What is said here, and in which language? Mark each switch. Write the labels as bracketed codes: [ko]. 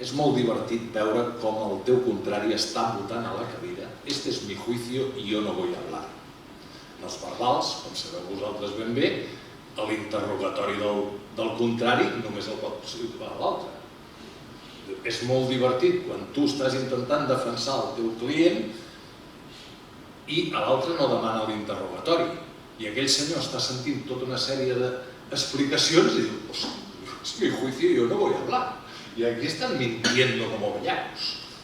[ca] És molt divertit veure com el teu contrari està votant a la cadira. [es] Este es mi juicio y yo no voy a hablar. [ca] En els verbals, com sabeu vosaltres ben bé, l'interrogatori del contrari només el pot situar l'altre. És molt divertit quan tu estàs intentant defensar el teu client i l'altre no demana l'interrogatori. I aquell senyor està sentint tota una sèrie d'explicacions i diu, [es] es mi juicio y yo no voy a hablar. Y aquí están mintiendo como bellacos.